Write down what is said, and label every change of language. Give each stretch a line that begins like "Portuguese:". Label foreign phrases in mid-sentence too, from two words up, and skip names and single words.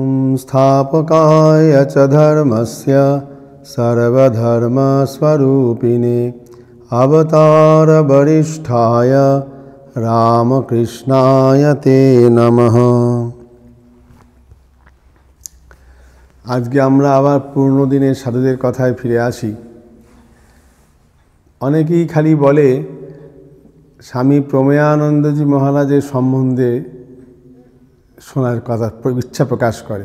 Sanskrit: संस्थापकाय च धर्मस्य सर्वधर्मस्वरूपिणे अवतारवरिष्ठाय रामकृष्णाय ते नमः।
Bangla: আজকে আমরা আবার পুরনো দিনের সাধুদের কথায় ফিরে আসি। অনেকেই খালি বলে স্বামী প্রমেয়ানন্দজি মহারাজের সম্বন্ধে শোনার কথা ইচ্ছা প্রকাশ করে।